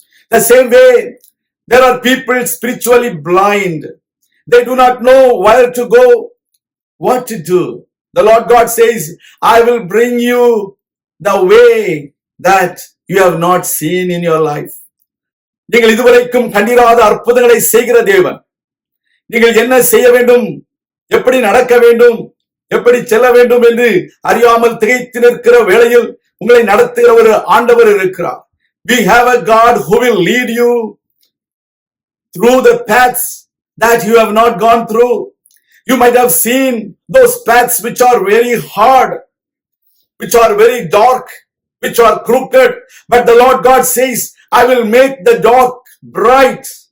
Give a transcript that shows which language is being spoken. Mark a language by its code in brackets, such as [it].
[en] The same way, there are people spiritually blind. They do not know where to go, what to do. The Lord God says, I will bring you the way that you have not seen in your life. [ta] நீங்கள் இதுவரைக்கும் கண்டிராத அற்புதங்களை செய்கிற தேவன். நீங்கள் என்ன செய்ய வேண்டும், எப்படி நடக்க வேண்டும், எப்படி செல்ல வேண்டும் என்று அறியாமல் திகைத்து நிற்கிற வேளையில் உங்களை நடத்துகிற ஒரு ஆண்டவர் இருக்கிறார். [en] We have a God who will lead you through the paths that you have not gone through. You might have seen those paths which are very hard, which are very dark, which are crooked. But the Lord God says, I will make the dark bright.